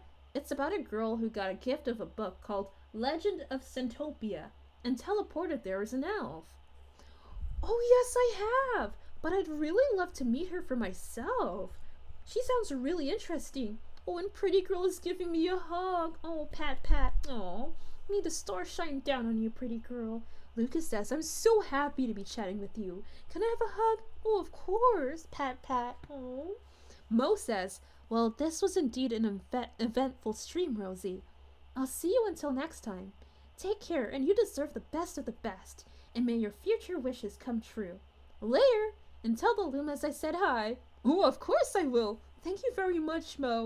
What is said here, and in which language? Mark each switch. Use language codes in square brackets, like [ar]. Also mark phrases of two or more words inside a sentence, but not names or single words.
[en] It's about a girl who got a gift of a book called Legend of Centopia and teleported there as an elf. Oh, yes, I have. But I'd really love to meet her for myself. She sounds really interesting. Oh, and Pretty Girl is giving me a hug. Oh, pat, pat. Oh, may the stars shine down on you, Pretty Girl. Lucas says, I'm so happy to be chatting with you. Can I have a hug? Oh, of course. Pat, pat. Oh. Mo says, well, this was indeed an eventful stream, Rosie. I'll see you until next time. Take care, and you deserve the best of the best. And may your future wishes come true. Later, and tell the Lumas I said hi. Oh, of course I will. Thank you very much, Mo.